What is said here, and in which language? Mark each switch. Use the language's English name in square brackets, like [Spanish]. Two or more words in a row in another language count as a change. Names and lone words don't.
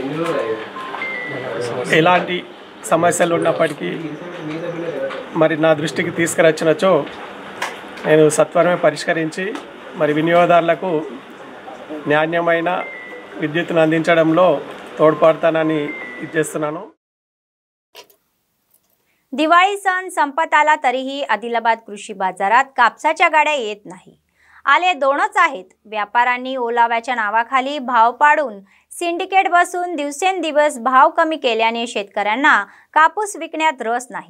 [Telugu] ఎలాంటి సమస్యలు ఉన్నప్పటికీ మరి నా దృష్టికి తీసుకురచ్చినచో నేను సత్వరమే పరిష్కరించి మరి వినియోగదారులకు నాణ్యమైన విద్యుత్తును అందించడంలో తోడ్పడతానని ఇచ్చేస్తున్నాను. [Marathi] दिवाळी सण संपत आला तरीही आदिलाबाद कृषी बाजारात कापसाच्या गाड्या येत नाही. आले दोनच आहेत. व्यापाऱ्यांनी ओलाव्याच्या नावाखाली भाव पाडून सिंडिकेट बसून दिवसेंदिवस भाव कमी केल्याने शेतकऱ्यांना कापूस विकण्यात रस नाही.